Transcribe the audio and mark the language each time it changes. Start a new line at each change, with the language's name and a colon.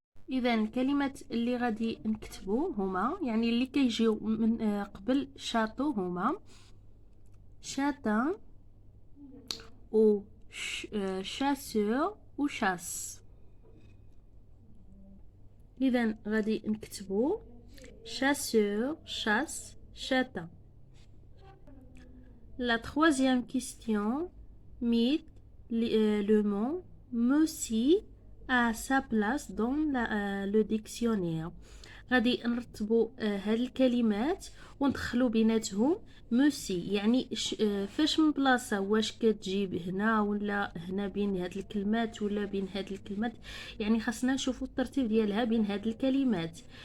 Arabic: اذا الكلمات اللي غادي نكتبو هما، يعني اللي كيجيو من قبل شاطو، هما شاتان و شاسور و شاس. اذا غادي نكتبو
French: chasseur chasse châtain. La troisième question met le mot moussi à sa place dans le dictionnaire.
Arabic: غادي نرتبوا هاد الكلمات وندخلوا بيناتهم موسي، يعني فاش من بلاصه، واش كتجيب هنا ولا هنا بين هاد الكلمات ولا بين هاد الكلمات، يعني خاصنا نشوفوا الترتيب ديالها بين هاد الكلمات.